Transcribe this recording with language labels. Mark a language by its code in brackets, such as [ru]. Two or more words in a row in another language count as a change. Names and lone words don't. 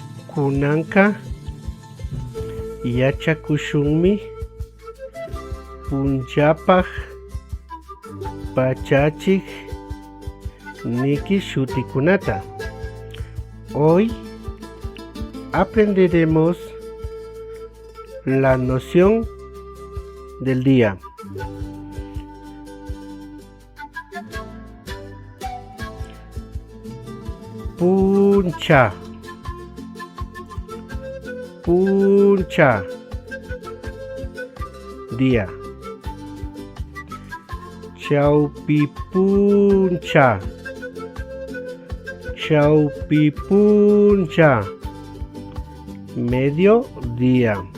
[qu] kunanka yachakushunmi punllapaq pachachik niki shutikunata. [es] Hoy aprenderemos la noción del día. [qu] Puncha, puncha, día. Chaupipuncha, chaupipuncha, mediodía.